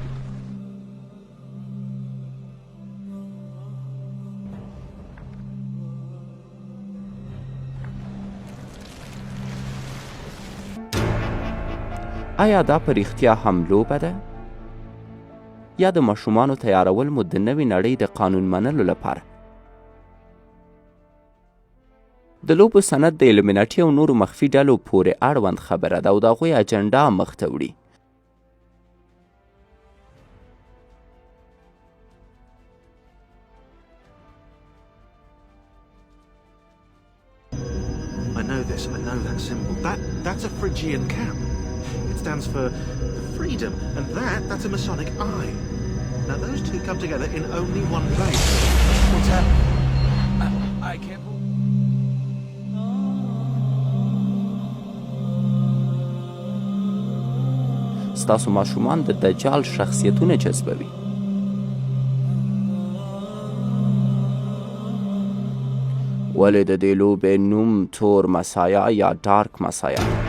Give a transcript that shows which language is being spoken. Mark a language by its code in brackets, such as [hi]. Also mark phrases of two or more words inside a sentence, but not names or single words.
[ps] آیا دا په رښتیا هم لوبه ده؟ یا د ماشومانو تیارول مو د نوې نړۍ د قانون منلو لپاره؟ د لوبو سند د ایلومیناټي او نورو مخفي ډلو پورې اړوند خبره ده او د هغوی اجنډا مخته وړي. [en] I know this, I know that symbol. That's a Phrygian cap. It stands for freedom, and that's a Masonic eye. Now those two come together in only one place. What's that? I can't believe... [ps] ستاسو ماشومان د دجال شخصیتونه جذبوي. ولې د دې لوبې نوم تور مسایا یا [en] dark messiah?